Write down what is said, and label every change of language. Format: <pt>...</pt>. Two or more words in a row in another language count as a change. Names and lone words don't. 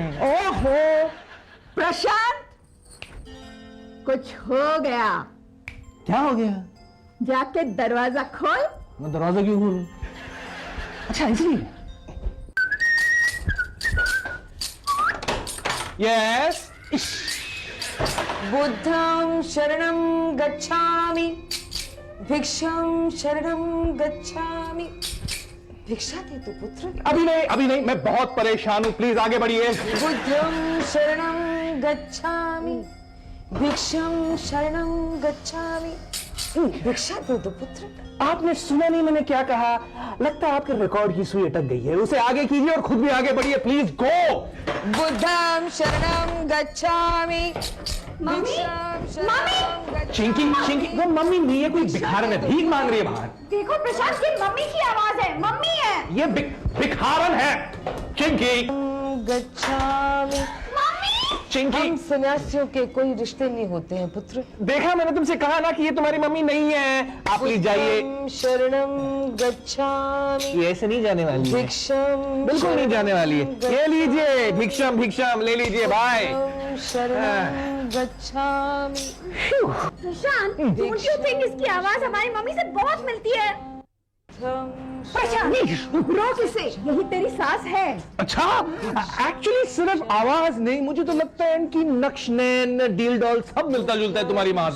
<hi>ओहो प्रशांत, कुछ हो गया। क्या हो गया? जाके दरवाजा खोल। मैं दरवाजा क्यों खोलूं? अच्छा इसलिए। यस।</hi> <pi>बुद्धं शरणं गच्छामि, भिक्षं शरणं गच्छामि।</pi> <hi>भिक्षा दे तो पुत्र। अभी नहीं, मैं बहुत परेशान हूँ, प्लीज आगे बढ़िए।</hi> <pi>बुद्धं शरणं गच्छामि, भिक्षं शरणं गच्छामि।</pi> <hi>भिक्षा दे दो पुत्र। आपने सुना नहीं मैंने क्या कहा? लगता है आपके रिकॉर्ड की सुई अटक गई है, उसे आगे कीजिए और खुद भी आगे बढ़िए,</hi> <en>please go.</en> <pi>बुद्धं शरणं गच्छामि।</pi> <hi>चिंकी, वो मम्मी नहीं है, कोई भिखारन है, भीख मांग रही है बाहर। देखो प्रशांत, की मम्मी की आवाज है, मम्मी है। ये भिखारन है। चिंकी, गच्छामि। चिंकी, हम सन्यासियों के कोई रिश्ते नहीं होते हैं पुत्र। देखा, मैंने तुमसे कहा ना कि ये तुम्हारी मम्मी नहीं है। आप प्लीज जाइए।</hi> <pi>शरणं गच्छामि।</pi> <hi>ये ऐसे नहीं जाने वाली है, भिक्षं बिल्कुल नहीं जाने वाली है। ये लीजिए, भिक्षम ले लीजिए, बाय।</hi> <pi>शरणं गच्छामि।</pi> <hi>प्रशांत,</hi> <en>don't you think</en> <hi>इसकी आवाज हमारी मम्मी से बहुत मिलती है? प्रशांत, रोक इसे, यही तेरी सास है। अच्छा, एक्चुअली सिर्फ आवाज नहीं, मुझे तो लगता है इनकी नक्श नैन, डील डॉल सब मिलता जुलता है तुम्हारी माँ से।</hi>